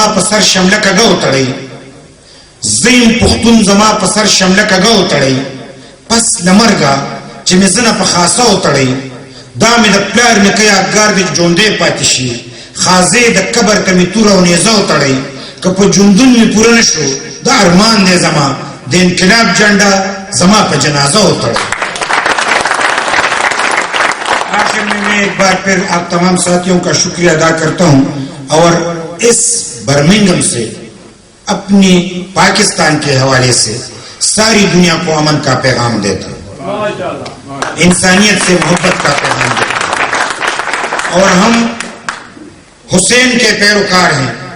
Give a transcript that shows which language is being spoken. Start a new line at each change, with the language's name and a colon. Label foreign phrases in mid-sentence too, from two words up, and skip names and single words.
Pashto: په سر شمله کږه وتړئ، زه یم پښتون زما په سر شمله کږه وتړئ، پس له مرګه چې مې زنه په خاصه وتړئ، دا مې د پلار نیکه یادګار دی ژوندی پاتې شي، خازې د قبر ته مې توره او نیزه وتړئ، که په ژوندون مې پوره نه شو دا ارمان دی زما، د انقلاب جھنڈا زما په جنازہ اتڑا.
Urdu: آخر میں ایک بار پھر آپ تمام ساتھیوں کا شکریہ ادا کرتا ہوں اور اس برمنگم سے اپنی پاکستان کے حوالے سے ساری دنیا کو امن کا پیغام دیتا ہوں، انسانیت سے محبت کا پیغام دیتا ہوں، اور ہم حسین کے پیروکار ہیں،